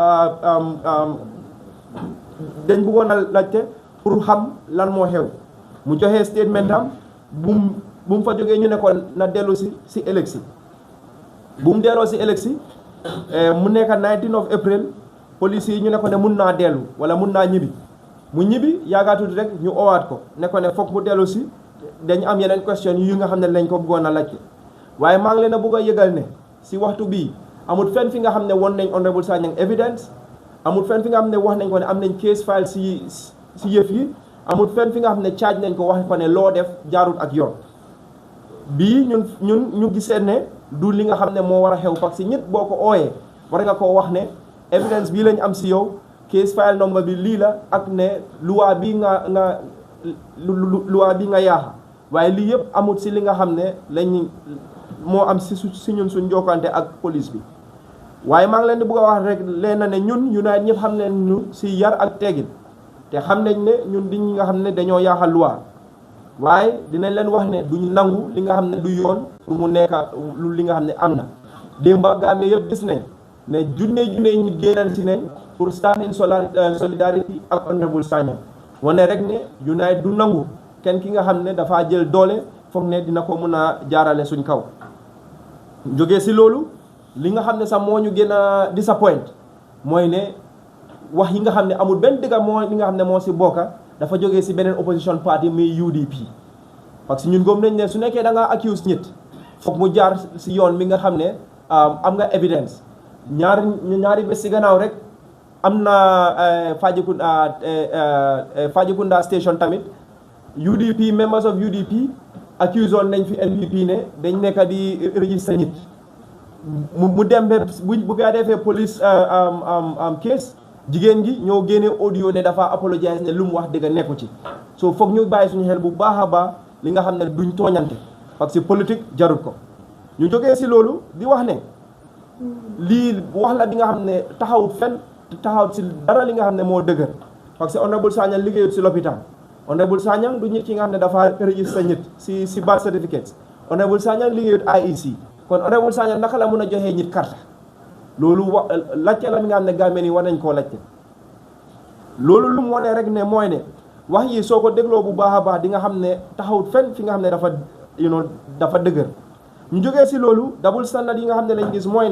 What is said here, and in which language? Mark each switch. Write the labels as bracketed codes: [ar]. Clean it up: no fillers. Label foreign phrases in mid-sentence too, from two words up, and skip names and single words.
[wo] dañ bëggoon a laajte pour xam lan moo xew mu joxe statement am bu mu fa jógee ñu ne ko na dellu si élection bu mu delloo si élection mu nekk 19 [en] of April [wo] police yi ñu ne ko ne mun naa dellu wala mun naa ñibbi mu ñibbi yaagaatuti rek ñu owaat ko ne ko ne foog mu dellu si dañ am yeneen question yu nga xam ne lañ ko bëggoon a laajte waaye maa ngi leen a bëgg a yëgal ne si waxtu bii amul fenn fi nga xam ne won nañ honorable Sanyang evidence amul fenn fi nga xam ne wax nañ ko ne am nañ [en] case file [wo] si yëf yi amul fenn fi nga xam ne charge nañ ko wax ko ne loo def jaarut ak yoon bii ñu gisee ne du li nga xam ne moo war a xew [fr] parce que [wo] nit boo ko ooyee war nga koo wax ne evidence bii lañ am si yow [en] case file number [wo] bi lii la ak ne loi bi loi bi nga yaaxa waaye lii yëpp amul si li nga xam ne lañ moo am si ñun suñ jokkante ak police bi waaye maa ngi leen di bëgg a wax rek leen na ne ñun United ñëpp xam nañ ñu si yar ak teggin te xam nañ ne ñun di ñi nga xam ne dañoo yaaxal loi waaye dinañ leen wax ne duñ nangu li nga xam ne du yoon pour mu nekk li nga xam ne am na démb ak Gambie yëpp gis nañ ne junne ñu génnal si nañ pour [en] stand in solidarity [wo] ak honorable Sanyang wane rek ne United du nangu kenn ki nga xam ne dafaa jël doole foog ne dina ko mun a jaarale suñ kaw jógee si loolu li nga xam ne sax moo ñu gën a disappoint mooy ne wax yi nga xam ne amul benn dëgg moo li nga xam ne moo si bokka dafa jógee si beneen [en] opposition party [wo] muy UDP [fr] parce que [wo] ñun gëm nañ ne su nekkee da nga accuse nit foog mu jaar si yoon mi nga xam ne am nga evidence ñaari bés si gannaaw rek am na Fajikunda station tamit [en] UDP members of UDP [wo] accuse on nañ fi NPP ne dañ nekk di register nit mu dem ba bu gaa defee [en] police case [wo] jigéen gi ñoo génne audio ne dafa apologize ne lu mu wax dëgg nekku ci so foog ñu bàyyi suñu xel bu baax a baax li nga xam ne duñ tooñante [fr] parce que [wo] politique jarut ko ñu jógee si loolu di wax ne lii wax la di nga xam ne taxawut fenn taxawut si dara li nga xam ne moo dëgër [fr] parce que [wo] honorable Sanyang liggéeyut si lopitaan honorable Sanyang du nit ki nga xam ne dafa register nit si [en] birth certificate [wo] honorable Sanyang liggéeyut IEC kon honorable Sanyang naka la mun a joxee nit carte loolu laajte la mi nga xam ne Gambien yi war nañ koo laajte loolu lu mu wanee rek ne mooy ne wax yi soo ko dégloo bu baax a baax di nga xam ne taxawut fenn fi nga xam ne dafa dëgër ñu jógee si loolu [en] double standard [wo] yi nga xam ne lañ gis mooy ne